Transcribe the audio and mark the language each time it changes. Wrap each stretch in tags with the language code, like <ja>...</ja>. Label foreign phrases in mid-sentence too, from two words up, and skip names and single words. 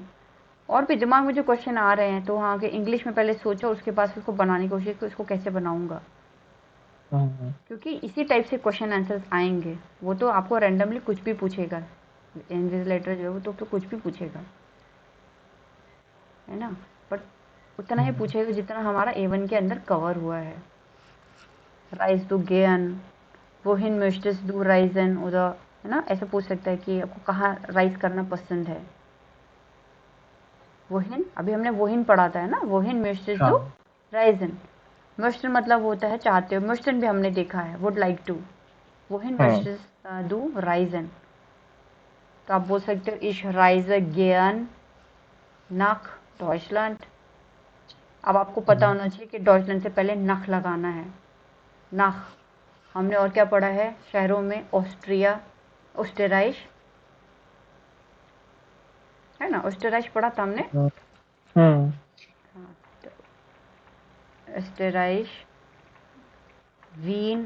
<hi>और भी दिमाग में जो क्वेश्चन आ रहे हैं तो हाँ, कि इंग्लिश में पहले सोचो, उसके बाद उसको बनाने की कोशिश करो, इसको कैसे बनाऊंगा, क्योंकि इसी टाइप से</hi> <en>question answers</en> <hi>आएंगे। वो तो आपको रैंडमली कुछ भी पूछेगा, इन्विजिलेटर जो है वो तो कुछ भी पूछेगा, है ना, बट उतना ही पूछेगा जितना हमारा A1 के अंदर कवर हुआ है।</hi> <de>reist du gern, Wohin möchtest du reisen, oder,</de> <hi>है ना, ऐसे पूछ सकता है कि आपको कहाँ राइज करना पसंद है। वोहिन, अभी हमने वोहिन पढ़ा था, है ना,</hi> <de>Wohin möchtest du reisen.</de> <hi>möchten मतलब होता है चाहते हो, möchten भी हमने देखा है,</hi> <en>would like to।</en> <de>Wohin möchtest du reisen,</de> <hi>तो आप बोल सकते हो</hi> <de>ich reise gern nach Deutschland।</de> <hi>अब आपको पता होना चाहिए कि डॉइचलैंड से पहले नख लगाना है, नख। हमने और क्या पढ़ा है शहरों में, ऑस्ट्रिया, ओस्टेराइश, है ना, ओस्टराइश पढ़ा था हमने। हम्म हाँ, तो ओस्टराइश, वीन,</hi>